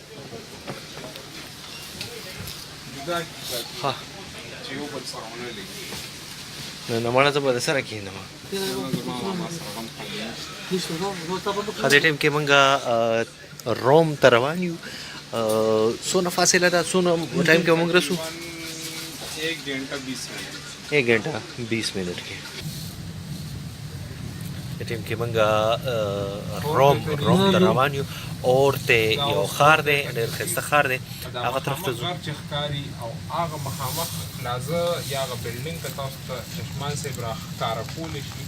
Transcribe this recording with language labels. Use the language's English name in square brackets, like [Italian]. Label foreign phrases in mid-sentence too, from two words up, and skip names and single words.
[Pashto] ها چې یو بل سره ونه لګي. نو مړه زه به د سره کېنم. ها دې ټیم کې موږ روم ته روان یو. څونه فاصله ده؟ څونه ټایم کې موږ رسو؟ [Urdu] 1 گھنٹہ 20 منٹ. 1 گھنٹہ 20 منٹ [Pashto] کې. ټیم کې موږ روم ته روان یو. اورته یو ښار دی، ډېر ښایسته ښار دی. هغه طرف ته ځو. چې ښکاري او هغه مخامخ پلازه یا هغه بلډینګ که تاسو ته چشمان صاحب راښکاره کولی شي.